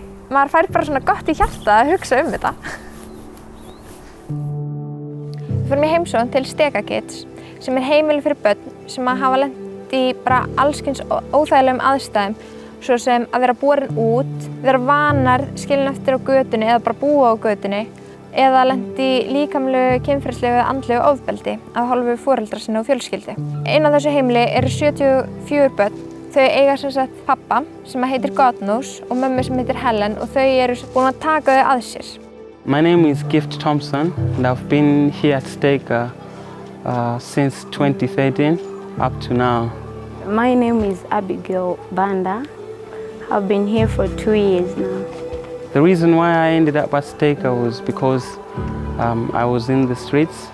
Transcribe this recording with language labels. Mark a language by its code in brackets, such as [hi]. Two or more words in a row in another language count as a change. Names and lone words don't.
[is] Maður fær bara svona gott í hjarta að hugsa þetta. Við fórum í heimsókn til Stega Kids sem heimili fyrir börn sem hafa lent í bara alls kyns óþægilegum aðstæðum, svo sem að vera borin út, vera vanar skilin eftir á götunni eða bara búa á götunni, eða lent í líkamlegu, kynferðislegu eða andlegu ofbeldi af hálfu foreldra sinna og fjölskyldu. Inn á þessu heimili eru 74 börn. Þau eiga sem sagt pappa sem heitir Godnós og mömmu sem heitir Helen og þau eru búin að taka þau að sér. [en] My name is Gift Thompson and I've been here at Stega since 2013 up to now. My name is Abigail Banda. I've been here for 2 years now. The reason why I ended up at Stega was because I was in the streets.